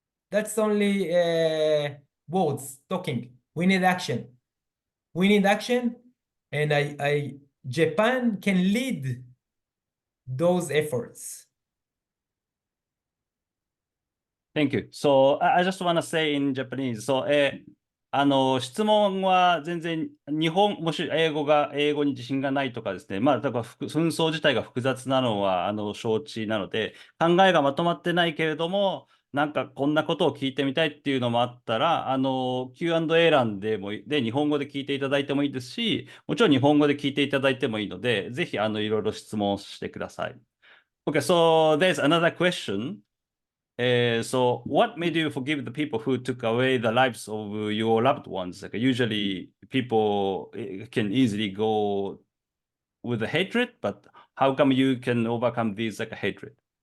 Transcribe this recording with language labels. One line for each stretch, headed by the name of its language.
English: That's only words, talking. We need action. We need action, and Japan can lead those efforts. Thank you. So I just want to say in Japanese.
Japanese: So, 質問は全然もし英語に自信がないとかですね、まあ、だから紛争自体が複雑なのは承知なので、考えがまとまってないけれども、なんかこんなことを聞いてみたいっていうのもあったら、Q&A 欄で日本語で聞いていただいてもいいですし、もちろん日本語で聞いていただいてもいいので、ぜひいろいろ質問してください。
English: Okay, so there's another question. So what made you forgive the people who took away the lives of your loved ones? Like usually people can easily go with the hatred, but how come you can overcome these like a hatred?